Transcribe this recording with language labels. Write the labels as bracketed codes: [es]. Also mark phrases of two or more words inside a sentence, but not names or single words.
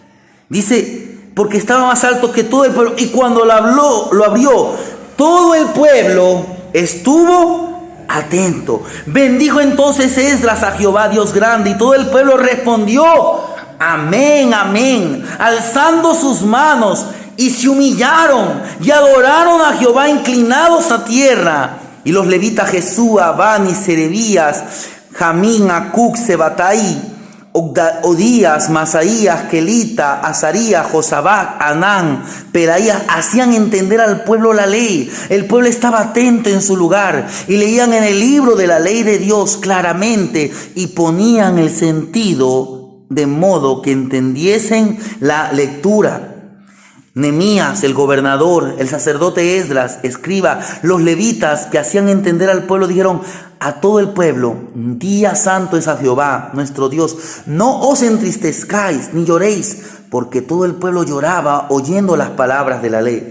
[es] Dice, porque estaba más alto que todo el pueblo, y cuando lo abrió, todo el pueblo estuvo atento. Bendijo entonces Esdras a Jehová Dios grande, y todo el pueblo respondió: amén, amén, alzando sus manos, y se humillaron y adoraron a Jehová inclinados a tierra. Y los levitas Jesúa, Bani, Serebías, Jamín, Acuc, Sebatai, Odías, Masaías, Kelita, Azarías, Josabac, Anán, Pedaías hacían entender al pueblo la ley. El pueblo estaba atento en su lugar y leían en el libro de la ley de Dios claramente, y ponían el sentido de modo que entendiesen la lectura. Nehemías, el gobernador, el sacerdote Esdras, escriba, los levitas que hacían entender al pueblo, dijeron a todo el pueblo: día santo es a Jehová nuestro Dios, no os entristezcáis ni lloréis, porque todo el pueblo lloraba oyendo las palabras de la ley.